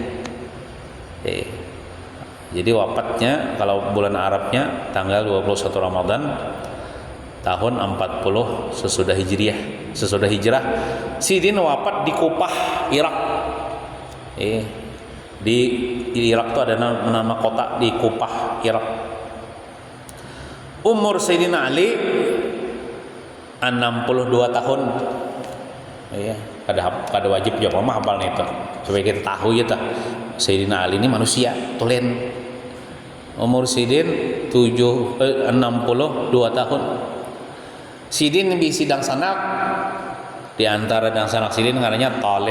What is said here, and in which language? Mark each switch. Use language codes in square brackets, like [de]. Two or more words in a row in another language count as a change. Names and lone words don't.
[id] Jadi wafatnya kalau bulan Arabnya tanggal 21 Ramadan tahun 40 sesudah Hijriah, sesudah hijrah. [bjn] Sidin wafat di Kufah, Irak. Di Irak itu ada nama kota di Kufah, Irak. [id] Umur Sayyidina Ali 62 tahun. [bjn] Kada wajib jawab mah hafal nih itu. Supaya kita tahu ya tah. [id] Sayyidina Ali ini manusia, tulen. [bjn] Umur Sidin 62 tahun. Sidin di sidang sanak, di antara dang sanak Sidin ngarannya Talib.